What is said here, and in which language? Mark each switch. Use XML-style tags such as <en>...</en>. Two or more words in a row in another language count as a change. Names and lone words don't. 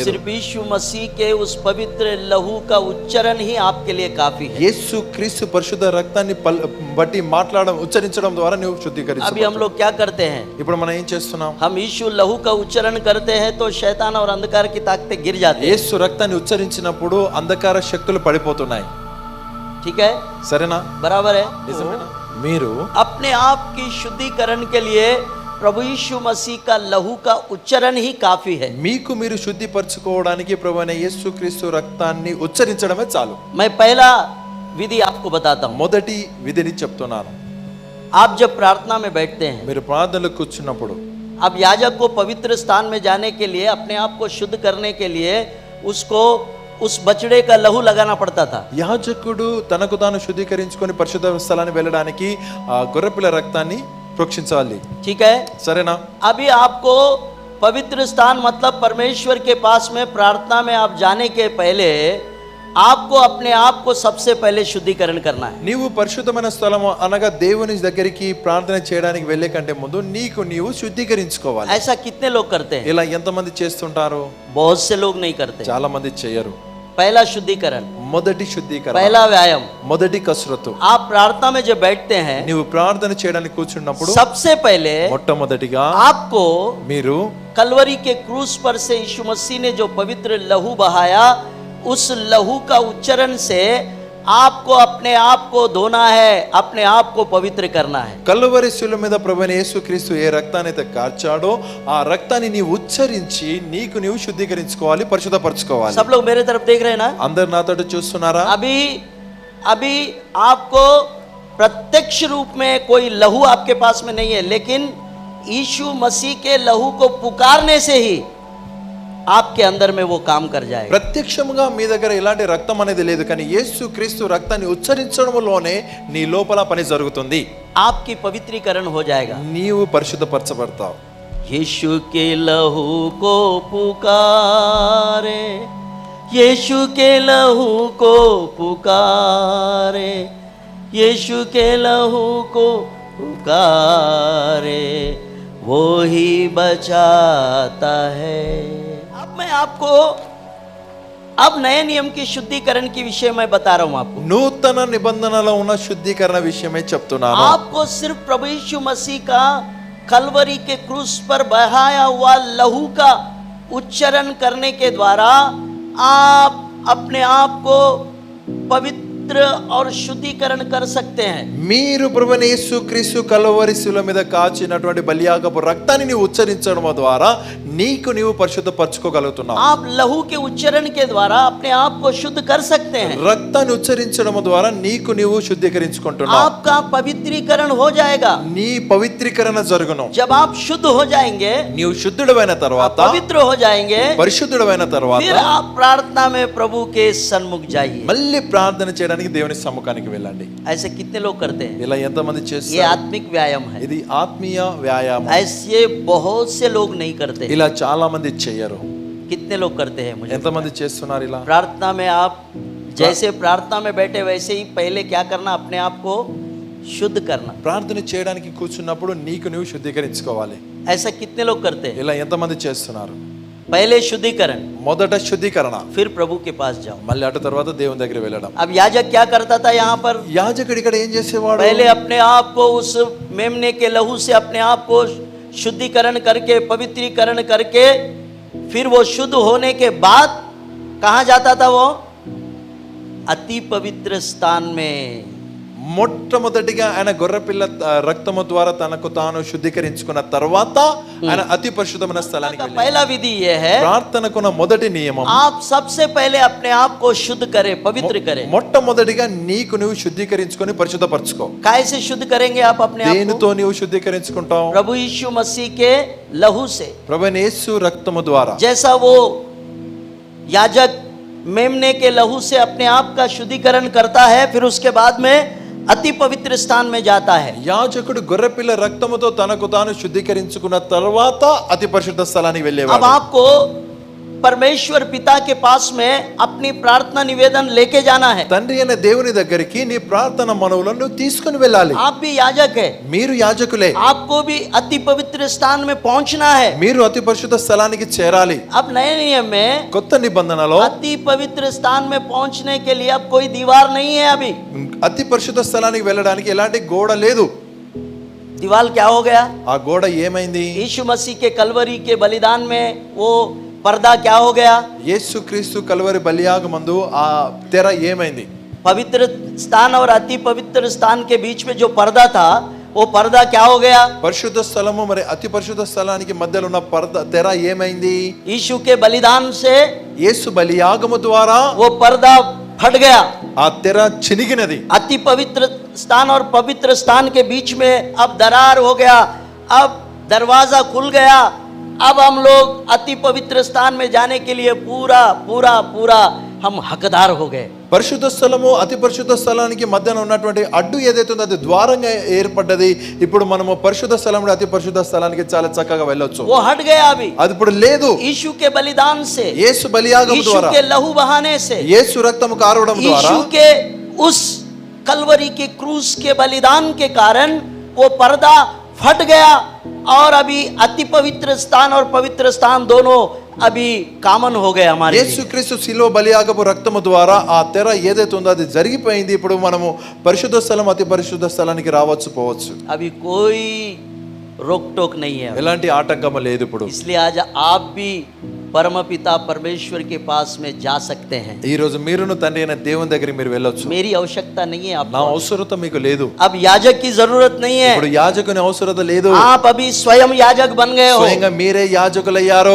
<hi>सिर्फ यीशु मसीह के उस पवित्र लहू का उच्चारण ही आपके लिए काफी है।</hi> <te>యేసు క్రీస్తు పరిశుద్ధ రక్తాన్ని బట్టి ఉచ్చరించడం ద్వారా నువ్వు</te> <hi>अभी</hi> <te>శుద్ధీకరించు.</te> <hi>हम लोग क्या करते हैं?</hi> <te>ఇప్పుడు మనం ఏం చేస్తున్నాం?</te> <hi>हम यीशु लहू का उच्चारण करते हैं तो शैतान और अंधकार की ताकतें गिर जाती हैं।</hi> <te>యేసు రక్తాన్ని ఉచ్చరించినప్పుడు అంధకార శక్తులు పడిపోతున్నాయి.</te> <hi>ठीक है,</hi> <te>సరేనా?</te> <hi>बराबर है।</hi> <te>నిజమేనా? మీరు</te> <hi>अपने आप की शुद्धिकरण के लिए प्रभु यीशु मसीह का लहू का उच्चारण ही काफी है।</hi> <te>మీకు మీరు శుద్ధిపరచుకోవడానికి ప్రభువైన యేసు క్రీస్తు రక్తాన్ని ఉచ్చరించడమే చాలు.</te> <hi>मैं पहला विधि आपको बताता हूँ।</hi> <te>మొదటి విధిని చెప్తున్నాను.</te> <hi>आप जब प्रार्थना में बैठते हैं,</hi> <te>మీరు ప్రార్థనలో కూర్చున్నప్పుడు</te> <hi>अब याजक को पवित्र स्थान में जाने के लिए, अपने आप को शुद्ध करने के लिए उसको उस बछड़े का लहू लगाना पड़ता था।</hi> <te>యాజకుడు తనకు తాను శుద్ధీకరించుకొని పరిశుద్ధ స్థలాన్ని వెళ్ళడానికి ఆ గొర్రెపిల్ల రక్తాన్ని ప్రోక్షించాలి.</te> <hi>ठीक है,</hi> <te>సరేనా?</te> <hi>अभी आपको पवित्र स्थान मतलब परमेश्वर के पास में प्रार्थना में आप जाने के पहले आपको अपने आप को सबसे पहले शुद्धिकरण करना है।</hi> <te>నీవు పరిశుద్ధమైన స్థలం అనగా దేవుని దగ్గరికి ప్రార్థన చేయడానికి వెళ్ళే కంటే ముందు నీవు శుద్ధీకరించుకోవాలి.</te> <hi>ऐसा कितने लोग करते हैं?</hi> <te>ఇలా ఎంతమంది చేస్తుంటారు?</te> <hi>बहुत से लोग नहीं करते।</hi> <te>చాలా మంది చేయరు.</te> <hi>पहला शुद्धिकरण,</hi> <te>మొదటి శుద్ధీకరణ,</te> <hi>पहला व्यायाम,</hi> <te>మొదటి కసరత్తు.</te> <hi>आप प्रार्थना में जब बैठते हैं</hi> <te>నీవు ప్రార్థన చేయడానికి కూర్చున్నప్పుడు</te> <hi>सबसे पहले</hi> <te>మొట్టమొదటిగా</te> <hi>आपको</hi> <te>మీరు</te> <hi>कलवरी के क्रूस पर से यीशु मसीह ने जो पवित्र लहू बहाया, उस लहू का उच्चारण से आपको अपने आप को धोना है, अपने आप को पवित्र करना है।</hi> <te>కల్వరి శిలువ మీద ప్రభువైన యేసుక్రీస్తు ఏ రక్తాన్ని అయితే కార్చాడో ఆ రక్తాన్ని నీవు ఉచ్చరించి నీవు శుద్ధీకరించుకోవాలి, పరిశుద్ధపరచుకోవాలి.</te> <hi>सब लोग मेरे तरफ देख रहे हैं ना?</hi> <te>అందరు నాతో చూస్తున్నారా?</te> <hi>अभी आपको प्रत्यक्ष रूप में कोई लहू आपके पास में नहीं है, लेकिन यीशु मसीह के लहू को पुकारने से ही आपके अंदर में वो काम कर जाएगा।</hi> <te>ప్రత్యక్షముగా మీ దగ్గర ఇలాంటి రక్తం అనేది లేదు, కానీ యేసు క్రీస్తు రక్తాన్ని ఉచ్చరించడంలోనే నీ లోపల పని జరుగుతుంది.</te> <hi>आपकी पवित्रीकरण हो जाएगा।</hi> <te>నీవు పరిశుద్ధపరచబడతావు.</te> <hi>यीशु के लहू को पुकारे, यीशु के लहू को पुकारे, यीशु के लहू को पुकारे, वो ही बचाता है। अब मैं आपको अब नए नियम की शुद्धिकरण की विषय मैं बता रहा हूं आपको।</hi> <te>నూతన నిబంధనలో ఉన్న శుద్ధీకరణ విషయమే చెప్తున్నాను.</te> <hi>आपको सिर्फ प्रभु यीशु मसीह का कलवरी के क्रूस पर बहाया हुआ लहू का उच्चारण करने के द्वारा आप अपने आप को पवित्र और शुद्धिकरण कर सकते हैं।</hi> <te>మీరు ప్రభువైన యేసుక్రీస్తు కల్వరి శిలువ మీద కాచినటువంటి బలియాగపు రక్తాన్ని నీవు ఉచ్చరించడం ద్వారా నీవు పరిశుద్ధపరచుకోగలుగుతున్నావు.</te> <hi>आप लहू के उच्चारण के द्वारा अपने आप को शुद्ध कर सकते हैं।</hi> <te>రక్తాన్ని ఉచ్చరించడం ద్వారా నీవు శుద్ధీకరించుకుంటున్నావు.</te> <hi>आपका पवित्रीकरण हो जाएगा।</hi> <te>నీ పవిత్రీకరణ జరుగును.</te> <hi>जब आप शुद्ध हो जाएंगे,</hi> <te>నీవు శుద్ధుడైన తర్వాత,</te> <hi>पवित्र हो जाएंगे,</hi> <te>పరిశుద్ధుడైన తర్వాత</te> <hi>फिर आप प्रार्थना में प्रभु के सन्मुख जाइए।</hi> <te>మళ్ళీ ప్రార్థన చేయడానికి దేవుని సముఖానికి వెళ్ళండి.</te> <hi>ऐसे कितने लोग करते हैं?</hi> <te>ఇలా ఎంతమంది</te> <hi>ये</hi> <te>చేస్తారు?</te> <hi>आत्मिक व्यायाम है।</hi> <te>ఇది ఆత్మీయ వ్యాయామం.</te> <hi>ऐसे बहुत से लोग नहीं करते।</hi> <te>ఇలా చాలా మంది చేయరు.</te> <hi>कितने लोग करते हैं? मुझे</hi> <te>ఎంతమంది చేస్తున్నారు ఇలా?</te> <hi>प्रार्थना में आप जैसे प्रार्थना में बैठे वैसे ही पहले क्या करना, अपने आप को शुद्ध करना।</hi> <te>ప్రార్థన చేయడానికి కూర్చున్నప్పుడు నీవు శుద్ధీకరించుకోవాలి.</te> <hi>ऐसा कितने लोग करते हैं?</hi> <te>ఇలా ఎంతమంది చేస్తున్నారు?</te> <hi>पहले शुद्धिकरण,</hi> <te>మొదట శుద్ధీకరణ,</te> <hi>फिर प्रभु के पास जाओ।</hi> <te>మళ్ళీ అటు తర్వాత దేవుని దగ్గర వెళ్ళడం.</te> <hi>अब याजक क्या करता था यहाँ पर?</hi> <te>యాజకుడు ఇక్కడ ఏం చేసేవాడు?</te> <hi>पहले अपने आप को उस मेमने के लहू से अपने आप को शुद्धिकरण करके, पवित्रीकरण करके, फिर वो शुद्ध होने के बाद कहाँ जाता था? वो अति पवित्र स्थान में</hi> <te>మొట్టమొదటిగా ఆయన గొర్రెపిల్ల రక్తము ద్వారా తనకు తాను శుద్ధీకరించుకున్న తర్వాత ఆయన అతి పరిశుద్ధమైన స్థలానికి</te> <hi>का</hi> <te>వెళ్ళాడు.</te> <hi>पहला विधि ये है,</hi> <te>ప్రార్థనకున్న మొదటి నియమం</te> <hi>आप सबसे पहले अपने आप को शुद्ध करें, पवित्र करें।</hi> <te>మొట్టమొదటిగా నీకు నువ్వు శుద్ధీకరించుకొని పరిశుద్ధపరచుకో.</te> <hi>काय से शुद्ध करेंगे आप अपने आप को?</hi> <te>దేనితో నీవు శుద్ధీకరించుకుంటావు?</te> <hi>प्रभु यीशु मसीह के लहू से।</hi> <te>ప్రభువైన యేసు రక్తము ద్వారా.</te> <hi>जैसा वो याजक मेमने के लहू से अपने आप का शुद्धिकरण करता है, फिर उसके बाद में अति पवित्र स्थान में जाता है।</hi> <te>యాజకుడు గొర్రెపిల్ల రక్తముతో తనకు తాను శుద్ధీకరించుకున్న తర్వాత అతి పరిశుద్ధ స్థలానికి</te> <hi>अब</hi> <te>వెళ్ళేవాడు.</te> <hi>आपको परमेश्वर पिता के पास में अपनी प्रार्थना निवेदन लेके जाना है।</hi> <te>తండ్రి అయిన దేవుని దగ్గరికి నీ ప్రార్థన మనవులను తీసుకుని వెళ్ళాలి.</te> <hi>आप भी याजक है,</hi> <te>మీరు యాజకులే,</te> <hi>आपको भी अति पवित्र स्थान में पहुंचना है।</hi> <te>మీరు అతి పరిశుద్ధ స్థలానికి చేరాలి.</te> <hi>अब नए नियम में</hi> <te>కొత్త నిబంధనలో</te> <hi>अति पवित्र स्थान में पहुंचने के लिए अब कोई दीवार नहीं है। अभी</hi> <te>అతి పరిశుద్ధ స్థలానికి వెళ్ళడానికి ఎలాంటి గోడ లేదు.</te> <hi>दीवार क्या हो गया?</hi> <te>ఆ గోడ ఏమైంది?</te> <hi>यीशु मसीह के कलवरी के बलिदान में वो पर्दा क्या हो गया?</hi> <te>యేసుక్రీస్తు కల్వరి బలియాగమందు ఆ తెర ఏమైంది?</te> <hi>पवित्र स्थान और अति पवित्र स्थान के बीच में जो पर्दा था, वो पर्दा क्या हो गया?</hi> <te>పరిశుద్ధ స్థలము మరి అతి పరిశుద్ధ స్థలానికి మధ్యలో ఉన్న తెర ఏమైంది?</te> <hi>यीशु के बलिदान से</hi> <te>యేసు బలియాగము ద్వారా</te> <hi>वो पर्दा फट गया।</hi> <te>ఆ తెర చినిగినది.</te> <hi>अति पवित्र स्थान और पवित्र स्थान के बीच में अब दरार हो गया, अब दरवाजा खुल गया। अब हम लोग अति पवित्र स्थान में जाने के लिए पूरा पूरा पूरा हम हकदार हो गए।</hi> <te>పరిశుద్ధ స్థలము అతి పరిశుద్ధ స్థలానికి మధ్యన ఉన్నటువంటి అడ్డు ఏదైతే ఉందో అది ద్వారంగా ఏర్పడ్డది. ఇప్పుడు మనము పరిశుద్ధ స్థలం నుండి అతి పరిశుద్ధ స్థలానికి చాలా చక్కగా వెళ్ళొచ్చు.</te> <hi>वो हट गया अभी</hi> <te>అది ఇప్పుడు లేదు.</te> <hi>यीशु के बलिदान से,</hi> <te>యేసు బలియాగము</te> <hi>यीशु</hi> <te>ద్వారా,</te> <hi>के लहू बहाने से,</hi> <te>యేసు రక్తము కారడం ద్వారా,</te> <hi>यीशु के उस कलवरी के क्रूस के बलिदान के कारण वो पर्दा फट गया और अभी अति पवित्र स्थान और पवित्र स्थान दोनों अभी कामन हो गए हमारे लिए।</hi> <te>యేసుక్రీస్తు శిలువ బలియాగపు రక్తము ద్వారా ఆ తెర ఏదైతే ఉందో అది జరిగిపోయింది. ఇప్పుడు మనము పరిశుద్ధ స్థలం అతి పరిశుద్ధ స్థలానికి రావచ్చు పోవచ్చు.</te> <hi>अभी कोई रोक टोक नहीं है,</hi> <te>ఎలాంటి ఆటంకము లేదు ఇప్పుడు.</te> <hi>इसलिए आज आप भी परमपिता परमेश्वर के पास में जा सकते हैं।</hi> <te>ఈ రోజు మీరును తండ్రి అయిన దేవుని దగ్గరికి మీరు వెళ్ళొచ్చు.</te> <hi>मेरी आवश्यकता नहीं है</hi> <te>నా</te> <hi>आपको,</hi> <te>అవసరత మీకు లేదు.</te> <hi>अब याजक की जरूरत नहीं है।</hi> <te>ఇప్పుడు యాజకుని అవసరత లేదు.</te> <hi>आप अभी स्वयं याजक बन गए हो।</hi> <te>స్వయంగా మీరే యాజకులయ్యారు.</te>